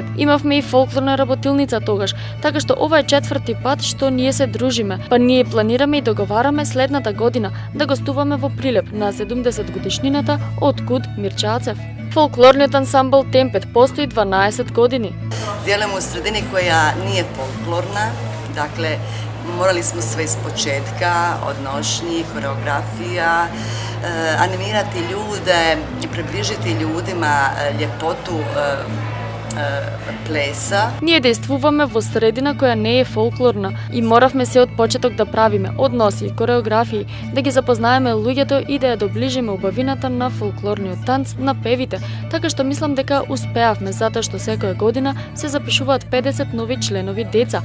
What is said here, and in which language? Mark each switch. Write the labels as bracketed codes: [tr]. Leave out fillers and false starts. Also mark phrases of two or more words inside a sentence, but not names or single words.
[mk] Имавме и фолклорна работилница тогаш, така што ова е 4-ти пат што ние се дружиме, па ние планираме и договараме следната година да гостуваме во Прилеп на 70 годишнината од Куд Мирче Ацев. Фолклорниот ансамбл Темпет постои 12 години. [hr] Djelujemo u sredini koja nije folklorna, dakle morali smo sve iz početka, od nošnji, koreografija, animirati ljude, približiti ljudima ljepotu плеса. [mk] Ние действуваме во средина која не е фолклорна и моравме се од почеток да правиме односи, кореографии, да ги запознаеме луѓето и да ја доближиме убавината на фолклорниот танц на певите, така што мислам дека успеавме затоа што секоја година се запишуваат 50 нови членови деца.